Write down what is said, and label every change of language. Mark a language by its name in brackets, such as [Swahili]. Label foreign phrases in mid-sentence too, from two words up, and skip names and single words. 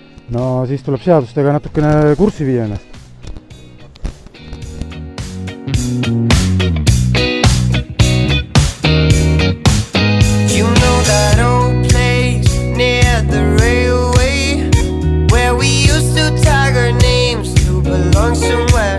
[Estonian] no siis tuleb seadustega natukene kurssi viia ennast. [English] You know that old place near the railway where we used to tag our names to belong somewhere.